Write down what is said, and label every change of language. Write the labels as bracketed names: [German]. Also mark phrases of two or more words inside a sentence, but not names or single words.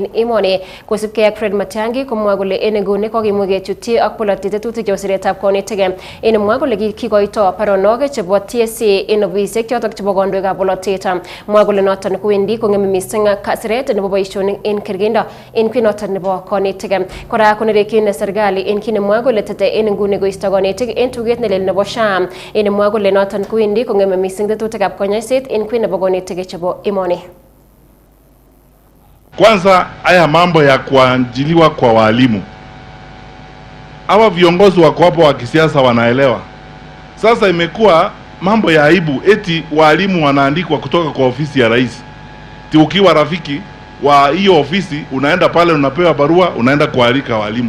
[Kalenjin] emoni ko sipke ak Fred Matiang'i ko mwagole en gune ko gimuge chuti ak polotite tutege seret tab konetik en mwagole kigoito paronoge chebo TSC en obisek chotok chebo gondo ga boloteta mwagole noton kuendi ko ngemi missing kasret nebo boisionik en kirgendo en kwinoton nebo konetik kora konereki ne sergali en kine mwagole tete en ngune go isto konetik en tuget nelel nebo sham en mwagole noton kuendi ko ngemi missing tetutikab konyoiset en kwin nebo konetik chebo emoni. [Swahili] Kwanza haya mambo ya kuajiliwa kwa walimu, hawa viongozi wako hapo wa kisiasa wanaelewa. Sasa imekuwa mambo ya aibu eti walimu wanaandikwa kutoka kwa ofisi ya rais. Ti ukiwa rafiki wa hiyo ofisi unaenda pale unapewa barua unaenda kualika walimu.